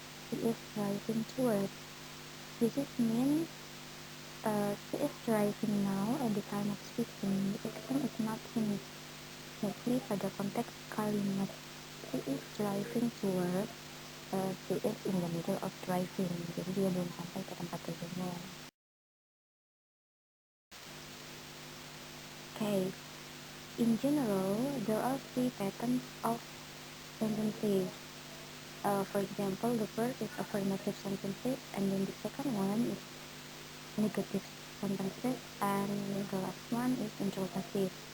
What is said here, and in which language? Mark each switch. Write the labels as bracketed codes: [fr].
[en] She is driving to work. This is mean she is driving now at the time of speaking. The action is not finished. [id] Jadi pada konteks kalimat [en] she is driving to work, she is in the middle of driving. [id] Jadi dia belum sampai ke tempat tujuannya. [en] Okay. In general, there are three patterns of sentences. For example, the first is affirmative sentences, and then the second one is negative sentences, and the last one is interrogative.